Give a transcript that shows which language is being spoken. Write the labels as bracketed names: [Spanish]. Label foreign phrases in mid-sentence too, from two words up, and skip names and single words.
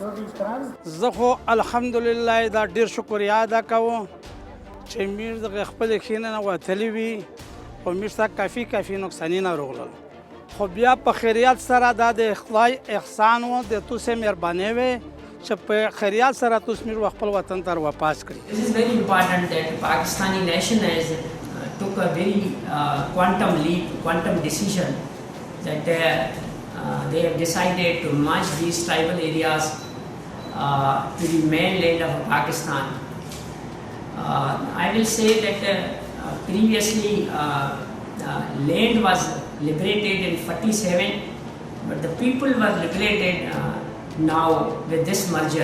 [Pashto] زه خو الحمدلله دا ډېر شکریا ادا کوم چې میر د خپل خینه نه وتلی وي او میر سره کافي نقصانونه راغلل، خو بیا په خیریت سره دا د خدای احسان و، د توسه مهرباني وي چې په خیریت سره توس میر خپل وطن ته واپس کړي. [English] This is very important that Pakistani nation has took a very quantum leap, quantum decision that they have decided to merge these tribal areas to the mainland of Pakistan. I will say that previously land was liberated in 47, but the people were liberated now with this merger.